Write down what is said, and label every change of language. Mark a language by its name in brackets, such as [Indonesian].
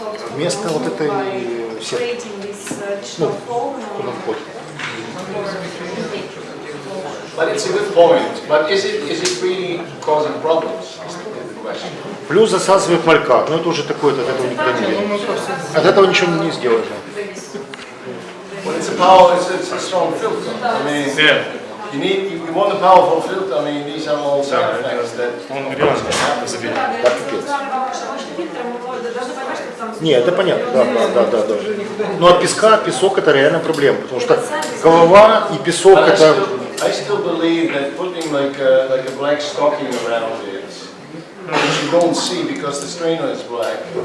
[Russian] Вместо вот этой сетки, ну, на вход. [English] But it's a good point. But is it really causing problems? Is the question. [Russian] Плюс засасывает малька, но это уже такое-то, от этого никуда не денется. От этого ничего не сделаешь. [English] Well, it's a strong filter. I mean, you want a powerful filter. I mean, these are all side effects that [Russian] Он реально забивает. Да, пипец. Не, это понятно, да. Но от песка, песок это реально проблема, потому что голова и песок [English] But [Russian] это... [English] I still believe that putting like a black stocking around it, which you don't see because the strainer is black.